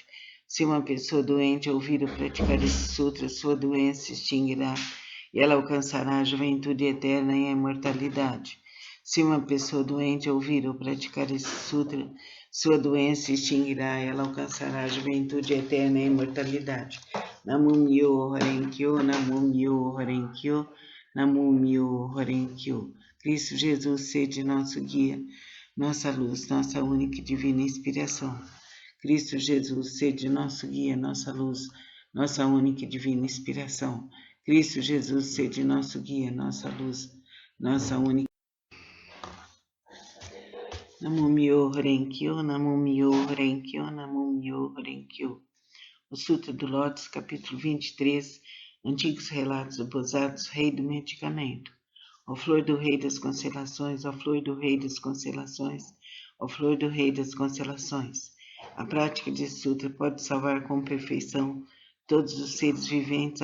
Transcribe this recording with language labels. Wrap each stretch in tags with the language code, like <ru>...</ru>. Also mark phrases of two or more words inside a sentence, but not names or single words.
<pt>Se uma pessoa doente ouvir ou praticar esse sutra, sua doença se extinguirá e ela alcançará a juventude eterna e a imortalidade. Se uma pessoa doente ouvir ou praticar esse sutra, sua doença se extinguirá e ela alcançará a juventude eterna e a imortalidade.</pt> <ja>Namo Myoho Renkyo, Namo Myoho Renkyo, Namo Myoho Renkyo.</ja> <pt>Cristo Jesus, sede nosso guia, nossa luz, nossa única e divina inspiração. Cristo Jesus, sede nosso guia, nossa luz, nossa única e divina inspiração. Cristo Jesus, sede nosso guia, nossa luz, nossa única.</pt> <ja>Namo Myoho Renkyo, Namo Myoho Renkyo, Namo Myoho Renkyo.</ja> <pt>O Sutra do Lótus, capítulo 23, Antigos Relatos Esbozados, Rei do Medicamento. Ó flor do Rei das Constelações, ó flor do Rei das Constelações, ó flor do Rei das Constelações. A prática desse sutra pode salvar com perfeição todos os seres viventes.</pt>